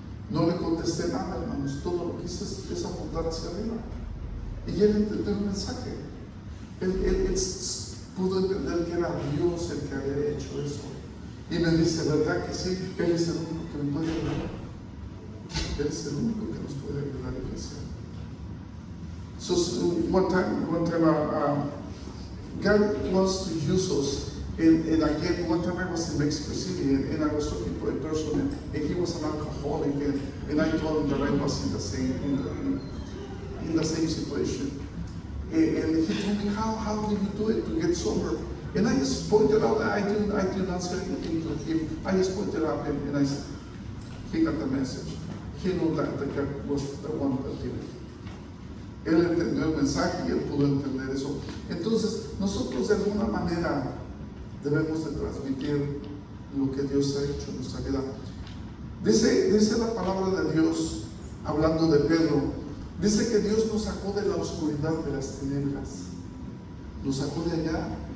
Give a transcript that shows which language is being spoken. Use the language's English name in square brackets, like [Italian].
[Spanish] No le contesté nada, hermanos. Todo lo que hice es apuntar hacia arriba. Y él entendió el mensaje. Él pudo entender que era Dios el que había hecho eso. Y me dice, ¿verdad que sí? Él es el único que me puede ayudar. Él es el único que nos puede ayudar, iglesia. [English] So one time, God wants to use us. And again, one time I was in Mexico City, and I was talking to a person, and he was an alcoholic, and I told him that I was in the same situation. And he told me, how did you do it to get sober? And I just pointed out that I did not say anything to him. I just pointed out and I said, he got the message. He knew that God was the one that did it. [Spanish] Él entendió el mensaje y él pudo entender eso. Entonces, nosotros de alguna manera debemos de transmitir lo que Dios ha hecho en nuestra vida. Dice la palabra de Dios, hablando de Pedro, dice que Dios nos sacó de la oscuridad de las tinieblas. Nos sacó de allá.